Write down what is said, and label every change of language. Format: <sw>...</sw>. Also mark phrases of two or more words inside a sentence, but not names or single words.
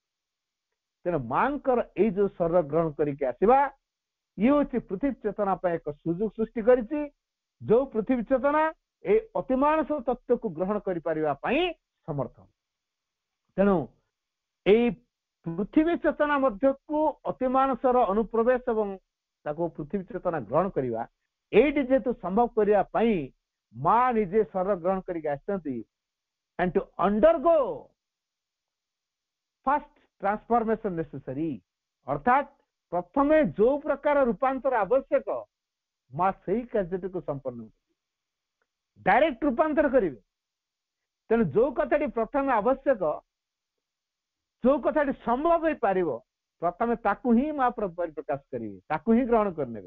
<or>ତେଣୁ ମାଙ୍କର ଏଇ ଯୋଉ ଶରୀର ଗ୍ରହଣ କରିକି ଆସିବା ଇଏ ହଉଛି ପୃଥିବୀ ଚେତନା ପାଇଁ ଏକ ସୁଯୋଗ ସୃଷ୍ଟି କରିଛି ଯୋଉ ପୃଥିବୀ ଚେତନା ଏଇ ଅତିମାନସ ତତ୍ତ୍ୱକୁ ଗ୍ରହଣ କରିପାରିବା ପାଇଁ ସମର୍ଥ। ତେଣୁ ଏଇ ପୃଥିବୀ ଚେତନା ମଧ୍ୟକୁ ଅତିମାନସର ଅନୁପ୍ରବେଶ ଏବଂ ତାକୁ ପୃଥିବୀ ଚେତନା ଗ୍ରହଣ କରିବା ଏଇଠି ଯେହେତୁ ସମ୍ଭବ କରିବା ପାଇଁ ମା ନିଜେ ଶରୀର ଗ୍ରହଣ କରିକି ଆସିଛନ୍ତି</or> <en>and to undergo first transformation necessary</en> <or>ଅର୍ଥାତ୍ ପ୍ରଥମେ ଯୋଉ ପ୍ରକାର ରୂପାନ୍ତର ଆବଶ୍ୟକ ମା ସେଇ କାର୍ଯ୍ୟଟିକୁ ସମ୍ପନ୍ନ କରିବେ ଡାଇରେକ୍ଟ ରୂପାନ୍ତର କରିବେ। ତେଣୁ ଯୋଉ କଥାଟି ପ୍ରଥମେ ଆବଶ୍ୟକ ଯୋଉ କଥାଟି ସମ୍ଭବ ହେଇପାରିବ ପ୍ରଥମେ ତାକୁ ହିଁ ମା ପରିପ୍ରକାଶ କରିବେ ତାକୁ ହିଁ ଗ୍ରହଣ କରିନେବେ।</or>